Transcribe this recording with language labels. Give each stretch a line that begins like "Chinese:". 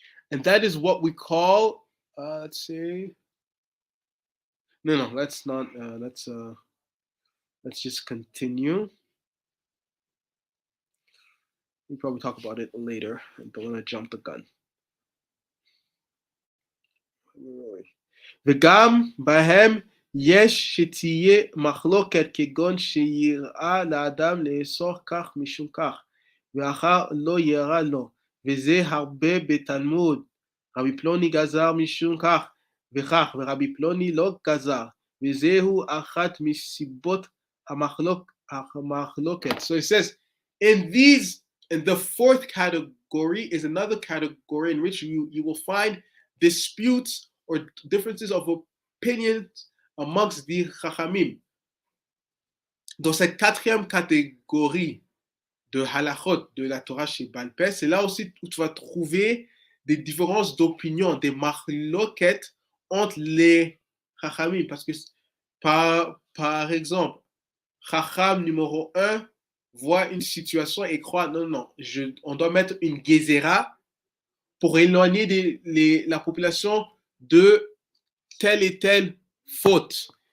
English: And that is what we call, let's say, no, let's not, let's just continue. We'll probably talk about it later. I don't want to jump the gun.
Hebrew: וגם בהם יש שתהיה מחלוקת כגון שיראה לאדם לאסור כך משום כך, ואחר לא יראה לו, וזה הרבה בתלמוד. רבי פלוני גזר משום כך וכך, ורבי פלוני לא גזר, וזהו אחת מסיבות המחלוקת.
English: So it says, in the fourth category is another category in which you will find disputes or differences of opinions amongst the Chachamim.
French: Dans cette quatrième catégorie de halachot de la Torah chez Baal Peh, c'est là aussi où tu vas trouver des différences d'opinion, des machloket entre les Chachamim. Parce que, par exemple, Chacham numéro 1 voit une situation et croit, non, on doit mettre une gezerah pour éloigner la population de telle et telle faute.